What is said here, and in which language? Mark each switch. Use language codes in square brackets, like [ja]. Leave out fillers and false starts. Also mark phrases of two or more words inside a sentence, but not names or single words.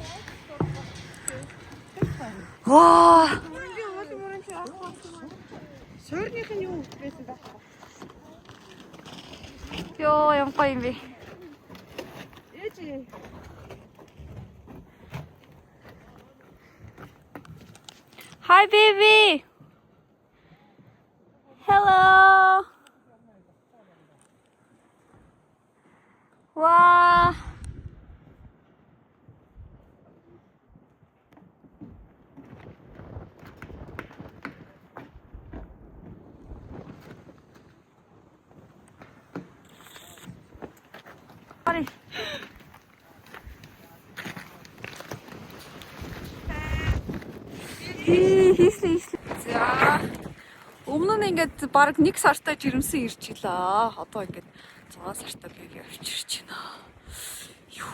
[mn] Ваа! суурных нь юу байсан бэ? Ёо, юм гоё юм бэ. Ээж. [en] Hi baby. Hello. Wow. Sorry. [mn] Хийсэн. За. Өмнө нь ингээд баг 1 сартаа жирэмсэн ирж илаа. Одоо ингээд 6 сартаа бийг авчирч байна. Юу.